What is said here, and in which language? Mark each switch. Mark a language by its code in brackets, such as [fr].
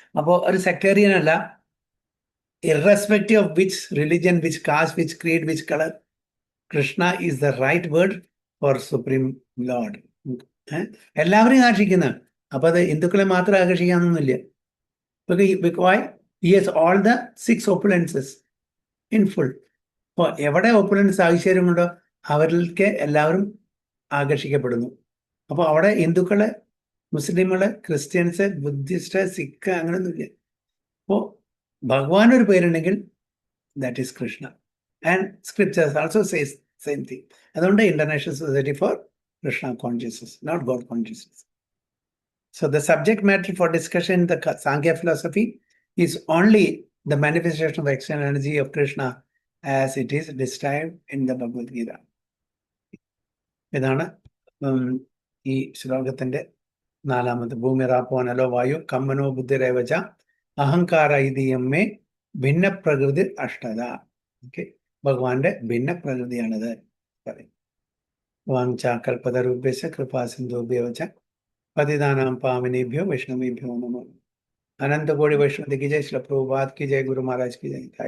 [ml] അപ്പോൾ ഒരു സെക്ടേറിയൻ അല്ല. [en] Irrespective of which religion, which caste, which creed, which colour, Krishna is the right word for supreme lord. [ml] എല്ലാവരെയും ആകർഷിക്കുന്ന. അപ്പൊ അത് ഹിന്ദുക്കളെ മാത്രം ആകർഷിക്കാനൊന്നുമില്ല. [en] Why? He has all the 6 opulences in full. [ml] അപ്പോൾ എവിടെ ഓപ്പുലൻസ് ഐശ്വര്യമുണ്ടോ അവരിലേക്ക് എല്ലാവരും ആകർഷിക്കപ്പെടുന്നു. അപ്പോൾ അവിടെ ഹിന്ദുക്കള്, മുസ്ലിങ്ങള്, ക്രിസ്ത്യൻസ്, ബുദ്ധിസ്റ്റ്, സിഖ് അങ്ങനെയൊന്നുമില്ല. അപ്പോൾ ഭഗവാൻ ഒരു പേരുണ്ടെങ്കിൽ [en] That is Krishna. And scriptures also says same thing. അതുകൊണ്ട് international society for Krishna consciousness, not God consciousness. So the subject matter for discussion in the Sankhya philosophy is only the manifestation of external energy of Krishna as it is described in the Bhagavad Gita. [ml] ഇതാണ് ഈ ശ്ലോകത്തിന്റെ 4ാമത്. [sa] ഭൂമിരാപോ നലോ വായു കമ്മനോ ബുദ്ധിരേവച അഹങ്കാര ഇതിയമ്മേ ഭിന്ന പ്രകൃതി അഷ്ടത. [ml] Okay, ഭഗവാന്റെ ഭിന്ന പ്രകൃതിയാണിത് പറയും. [sa] വാങ്ച കൽപതരൂപ്യശ കൃപാ സിന്ധുഭ്യവച पतितानां पावनेभ्यो वैष्णवेभ्यो नमो. [hi] अनंत कोटि वैष्णव की जय, श्री प्रभुपाद की जय, गुरु महाराज की जय.